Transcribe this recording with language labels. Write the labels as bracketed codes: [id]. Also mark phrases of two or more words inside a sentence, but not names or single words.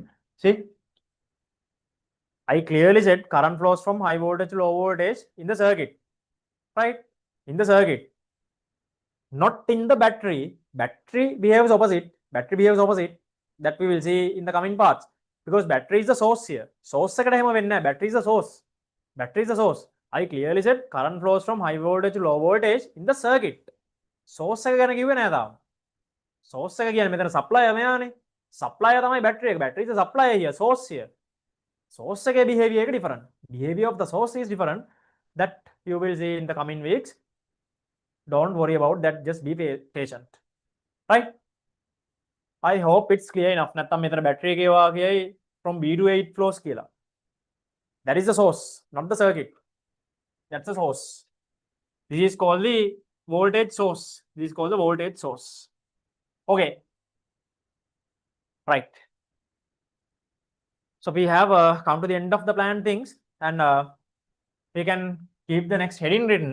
[en] See, I clearly said current flows from high voltage to low voltage in the circuit, right? In the circuit, not in the battery. Battery behaves opposite. That we will see in the coming parts, because battery is the source here. [si] Source එකට එහෙම වෙන්නේ නැහැ. [en] Battery is the source. I clearly said current flows from high voltage to low voltage in the circuit. [si] Source එක ගැන කිව්වේ නෑ තාම. source එක කියන්නේ මෙතන supplier මෙයානේ. supplier තමයි battery එක. [en] battery is the supplier here, source here. [si] source එකේ behavior එක different. [en] behavior of the source is different. That you will see in the coming weeks. Don't worry about that, just be patient. Right? I hope it's clear enough. [si] නැත්තම් මෙතන battery එකේ වාගේයි [en] from B to 8 flows [si] කියලා. [en] That is the source, not the circuit. That's the source. This is called the voltage source. This is called the voltage source. Okay. Right. So we have come to the end of the planned things, and we can keep the next heading written.